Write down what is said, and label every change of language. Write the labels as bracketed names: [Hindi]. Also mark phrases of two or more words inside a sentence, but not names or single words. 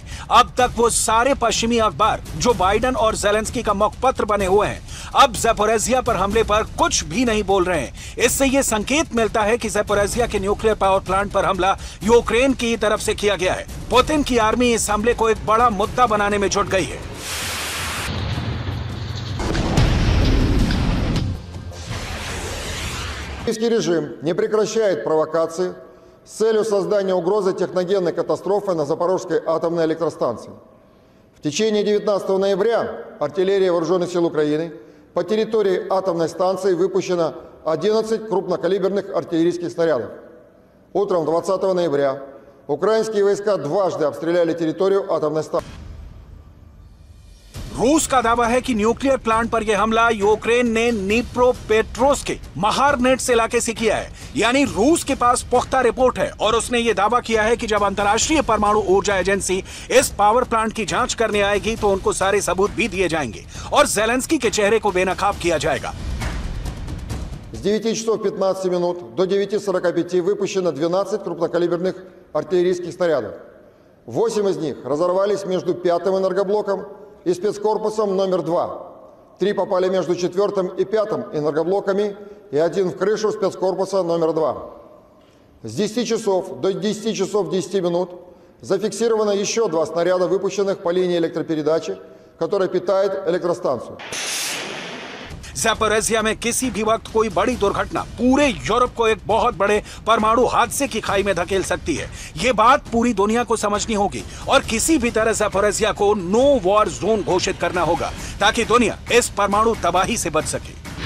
[Hindi] अब तक वो सारे पश्चिमी अखबार जो बाइडेन और ज़ेलेंस्की का मुखपत्र बने हुए हैं, अब ज़ैपोरिज़िया पर हमले पर कुछ भी नहीं बोल रहे हैं। इससे ये संकेत मिलता है कि ज़ैपोरिज़िया के [English] nuclear power plant [Hindi] पर हमला यूक्रेन की तरफ से किया गया है। पुतिन की आर्मी इस हमले को एक बड़ा मुद्दा बनाने में जुट गई है। [Russian] Российский режим не прекращает провокации с целью создания угрозы техногенной катастрофы на Запорожской атомной электростанции. В течение 19 ноября артиллерия Вооруженных сил Украины по территории атомной станции выпущено 11 крупнокалиберных артиллерийских снарядов. Утром 20 ноября украинские войска дважды обстреляли территорию атомной станции. [Hindi] रूस का दावा है कि [English] nuclear plant [Hindi] पर यह हमला यूक्रेन ने नीप्रोपेट्रोव्स्क के महारनेट्स इलाके से किया है। यानी रूस के पास पुख्ता रिपोर्ट है और उसने यह दावा किया है कि जब अंतर्राष्ट्रीय परमाणु ऊर्जा एजेंसी इस [English] power plant [Hindi] की जांच करने आएगी तो उनको सारे सबूत भी दिए जाएंगे और ज़ेलेंस्की के चेहरे को बेनकाब किया जाएगा। [Russian] С 9 часов 15 минут до 9:45 выпущено 12 крупнокалиберных артиллерийских снарядов. 8 из них разорвались между 5-м энергоблоком и спецкорпусом номер 2. 3 попали между 4-м и 5-м энергоблоками и 1 в крышу спецкорпуса номер 2. С 10 часов до 10 часов 10 минут зафиксировано еще 2 снаряда, выпущенных по линии электропередачи, которая питает электростанцию. [Hindi] ज़ैपोरिज़िया में किसी भी वक्त कोई बड़ी दुर्घटना पूरे यूरोप को एक बहुत बड़े परमाणु हादसे की खाई में धकेल सकती है। ये बात पूरी दुनिया को समझनी होगी और किसी भी तरह ज़ैपोरिज़िया को [English] no war zone [Hindi] घोषित करना होगा ताकि दुनिया इस परमाणु तबाही से बच सके।